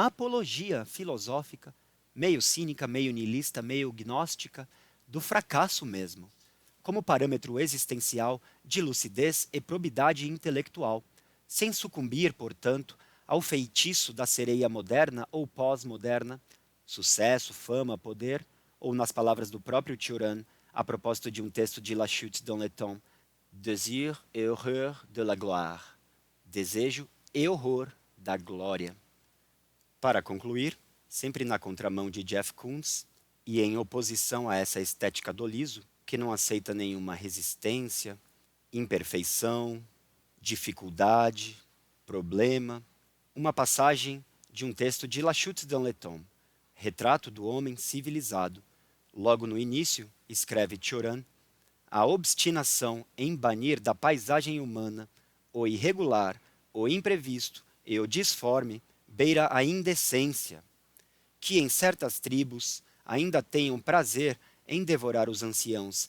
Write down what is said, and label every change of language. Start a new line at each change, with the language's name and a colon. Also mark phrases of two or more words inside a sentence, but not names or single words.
Portuguese: apologia filosófica, meio cínica, meio niilista, meio gnóstica, do fracasso mesmo, como parâmetro existencial de lucidez e probidade intelectual, sem sucumbir, portanto, ao feitiço da sereia moderna ou pós-moderna, sucesso, fama, poder, ou nas palavras do próprio Cioran, a propósito de um texto de La Chute dans le temps,
French: désir et horreur de la gloire,
Portuguese: desejo e horror da glória. Para concluir, sempre na contramão de Jeff Koons, e em oposição a essa estética do liso, que não aceita nenhuma resistência, imperfeição, dificuldade, problema, uma passagem de um texto de La Chute dans le temps, Retrato do Homem Civilizado. Logo no início, escreve Cioran, a obstinação em banir da paisagem humana o irregular, o imprevisto e o disforme beira a indecência, que em certas tribos ainda tenham prazer em devorar os anciãos